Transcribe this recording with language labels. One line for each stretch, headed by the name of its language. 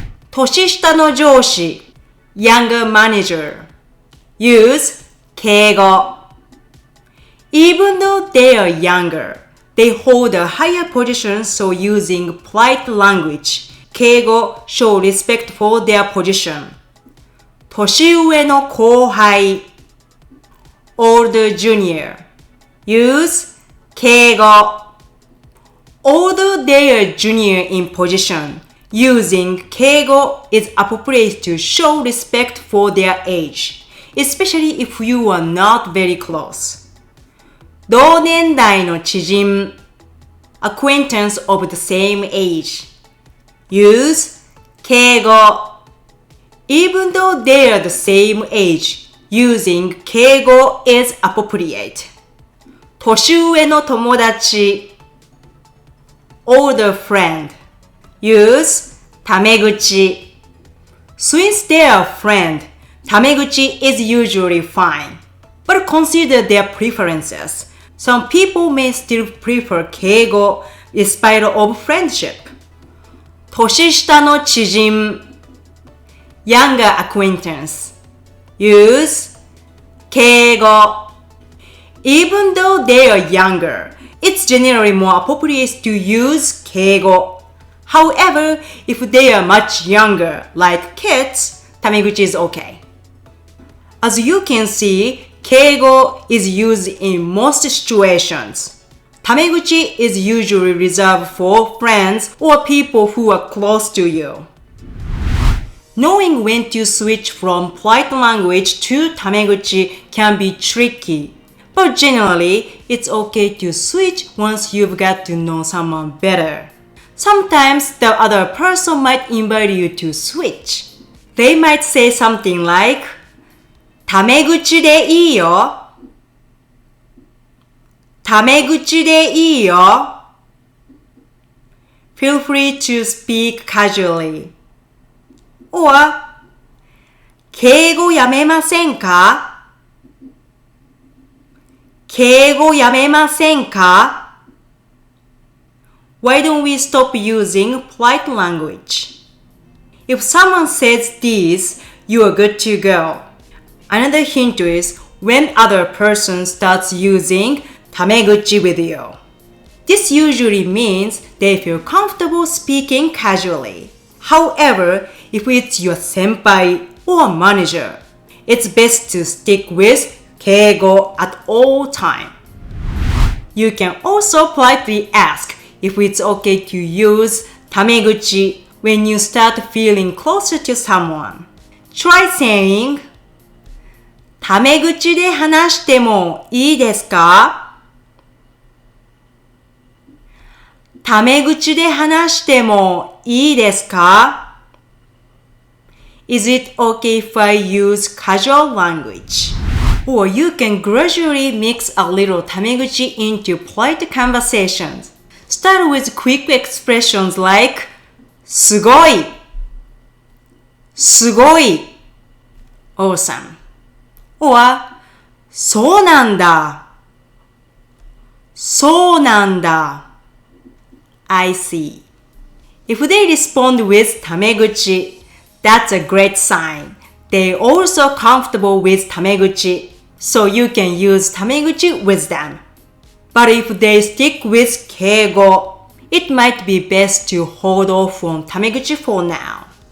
Japanese: 年下の上司
English: younger manager. Use Keigo. Even though they are younger, they hold a higher position, so using polite language, Keigo show respect for their position.
Japanese: 年上の後輩
English: older junior. Use Keigo. Although they are junior in position, using Keigo is appropriate to show respect for their age, especially if you are not very close.
Japanese: 同年代の知人
English: acquaintance of the same age. Use Keigo. Even though they are the same age, using Keigo is appropriate.
Japanese: 年上の友達
English: older friend. Use タメ口. Since they are friend, タメ口 is usually fine. But consider their preferences. Some people may still prefer Keigo despite of friendship.
Japanese: 年下の知人
English: younger acquaintance. Use Keigo. Even though they are younger, it's generally more appropriate to use Keigo. However, if they are much younger, like kids, タメ口 is okay. As you can see, Keigo is used in most situations. タメ口 is usually reserved for friends or people who are close to you. Knowing when to switch from polite language to タメ口 can be tricky, but generally, it's okay to switch once you've got to know someone better. Sometimes the other person might invite you to switch. They might say something like,
Japanese: タメ口でいいよ。タメ口でいいよ。
English: Feel free to speak casually. Or,
Japanese: 敬語やめませんか？敬語やめませんか？
English: Why don't we stop using polite language? If someone says this, you are good to go. Another hint is when other person starts using タメ口 with you. This usually means they feel comfortable speaking casually. However, if it's your senpai or manager, it's best to stick with Keigo at all time. You can also politely ask if it's okay to use タメ口 when you start feeling closer to someone. Try saying
Japanese: タメ口で話してもいいですか？タメ口で話してもいいですか？
English: Is it okay if I use casual language? Or you can gradually mix a little タメ口 into polite conversations. Start with quick expressions like
Japanese: すごい、すごい、
English: awesome. Or
Japanese: そうなんだ、そうなんだ、
English: I see. If they respond with タメ口, that's a great sign. They're also comfortable with タメ口, so you can use タメ口 with them. But if they stick with Keigo, it might be best to hold off on タメ口 for now.